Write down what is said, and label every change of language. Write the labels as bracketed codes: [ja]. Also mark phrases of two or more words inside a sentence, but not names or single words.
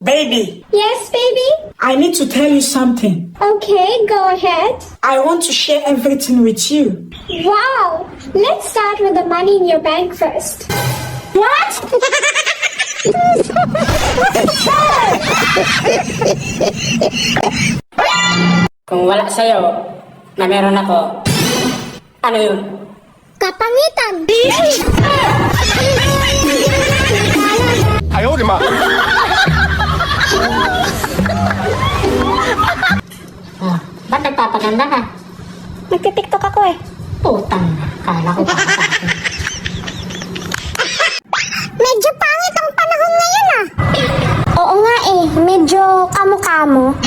[en] Baby, Yes, baby? I need to tell you something. Okay, go ahead. I want to share everything with you. Wow! Let's start with the money in your bank first. What? [tl] Kung wala sa'yo, na meron ako, ano yun? Kapangitan! [zh] 哎呦我的妈！ [tl] Ba't nagpapaganda ka? Nagtitiktok ako eh. Putang, kala ko pa sa akin. Medyo pangit ang panahon ngayon ah. Oo nga eh, medyo kamo-kamo.